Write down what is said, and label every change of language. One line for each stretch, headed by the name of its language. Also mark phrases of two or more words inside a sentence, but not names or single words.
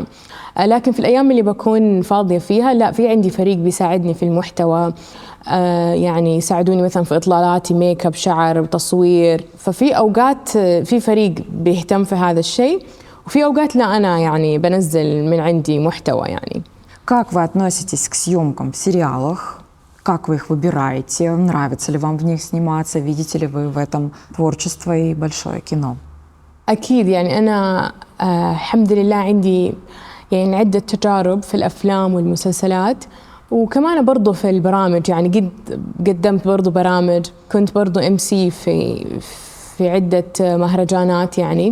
Arabic: لكن في الأيام اللي بكون فاضية فيها لا، في عندي فريق بيساعدني في المحتوى، يعني يساعدوني مثلاً في إطلالاتي،
English: make up,
Arabic: شعر، تصوير. ففي أوقات في فريق بيهتم في هذا الشيء، وفي أوقات لا أنا يعني بنزل من عندي محتوى يعني.
Russian: Как вы относитесь к съемкам в сериалах? Как вы их выбираете? Нравится ли вам в них сниматься? Видите ли вы в этом творчество и большое кино?
Arabic: أكيد يعني أنا الحمد لله عندي يعني عدة تجارب في الأفلام والمسلسلات، وكمان برضو في البرامج، يعني قدمت برضو برامج، كنت برضو MC في عدة مهرجانات يعني.